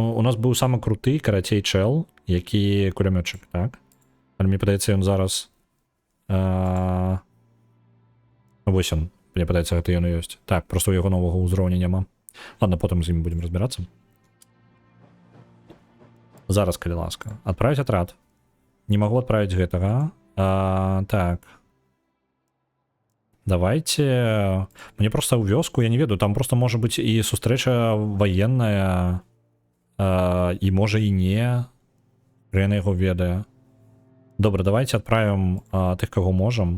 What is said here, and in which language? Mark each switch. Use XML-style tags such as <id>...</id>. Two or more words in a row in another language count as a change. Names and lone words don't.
<be>У нас быў самы круты, карацей, чел, які кулямётчык, так? Але мне падаецца, ён зараз... Вось он. Мне падаецца, гэта ён і ёсць. Так, просто у яго новага ўзроўня няма. Ладно, потым з ім будем разбірацца. Зараз, калі ласка.</be> <ru>Отправить отряд. Не могу отправить</ru> <be>гэтага. Так.</be> <ru>Давайте...</ru> <be>Мне просто ў вёску, я не ведаю, там просто можа быць і сустрэча военная, і можа і не. Рена яго ведае. Добра,</be> <ru>давайте отправим</ru> <be>тых, каго можам.</be>